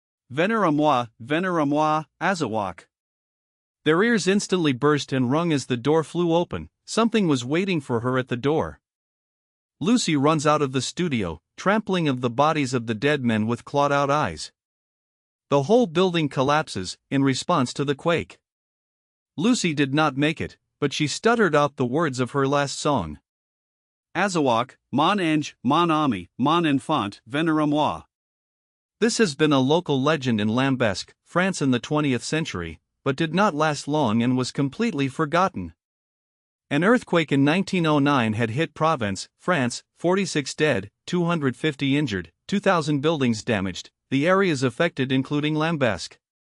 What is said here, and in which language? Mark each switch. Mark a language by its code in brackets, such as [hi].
[fr] Venez à moi, Azawakh. [en] Their ears instantly burst and rung as the door flew open, something was waiting for her at the door. Lucy runs out of the studio, trampling of the bodies of the dead men with clawed-out eyes. The whole building collapses, in response to the quake. Lucy did not make it, but she stuttered out the words of her last song. [fr] Azawakh, mon ange, mon ami, mon enfant, venez à moi. [en] This has been a local legend in Lambesc, France in the 20th century, but did not last long and was completely forgotten. An earthquake in 1909 had hit Provence, France, 46 dead, 250 injured, 2,000 buildings damaged, the areas affected including Lambesc.